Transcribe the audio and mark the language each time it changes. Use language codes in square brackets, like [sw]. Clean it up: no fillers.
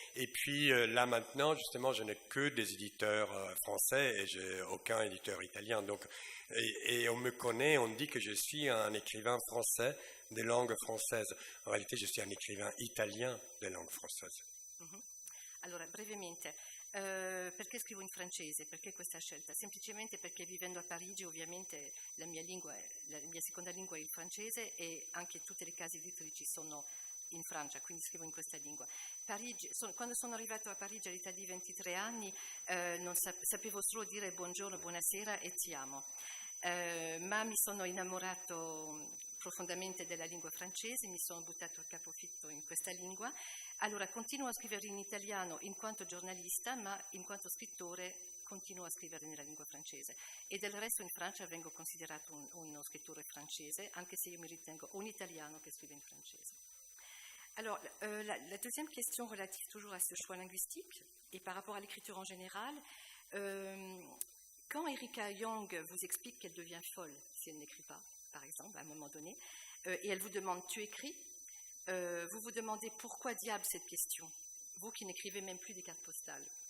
[fr] Et puis là maintenant, justement, je n'ai que des éditeurs français et j'ai aucun éditeur italien. Donc, et on me connaît, on dit que je suis un écrivain français des langues françaises. En réalité, je suis un écrivain italien des langues françaises. [it] Allora, brevemente, perché scrivo in francese? Perché questa scelta? Semplicemente perché vivendo a Parigi, ovviamente la mia seconda lingua è il francese e anche tutte le case editrici sono in Francia, quindi scrivo in questa lingua. Quando sono arrivato a Parigi all'età di 23 anni non sapevo solo dire buongiorno, buonasera e ti amo, ma mi sono innamorato profondamente della lingua francese, mi sono buttato a capofitto in questa lingua. Allora continuo a scrivere in italiano in quanto giornalista, ma in quanto scrittore continuo a scrivere nella lingua francese, e del resto in Francia vengo considerato uno scrittore francese, anche se io mi ritengo un italiano che scrive in francese. [fr] Alors, la deuxième question relative toujours à ce choix linguistique et par rapport à l'écriture en général, quand Erika Young vous explique qu'elle devient folle si elle n'écrit pas, par exemple, à un moment donné, et elle vous demande « tu écris ?» vous vous demandez pourquoi diable cette question, vous qui n'écrivez même plus des cartes postales.